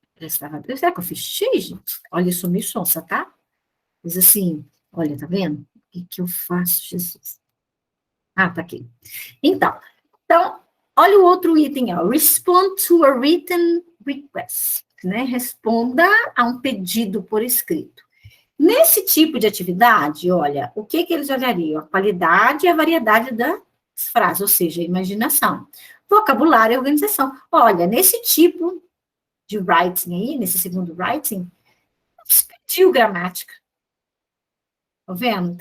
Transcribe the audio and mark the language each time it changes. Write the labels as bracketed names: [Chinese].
[Portuguese] Será que eu fiz X, gente? Olha, eu sou meio sonsa, tá? Diz assim, olha, tá vendo? que eu faço, Jesus? Ah, tá aqui. Então, olha o outro item, ó. [English] Respond to a written request, né? [Portuguese] Responda a um pedido por escrito. Nesse tipo de atividade, olha, o que eles olhariam? A qualidade e a variedade das frases, ou seja, a imaginação. Vocabulário e organização. Olha, nesse tipo de writing aí, nesse segundo writing, se pediu gramática. Tá vendo?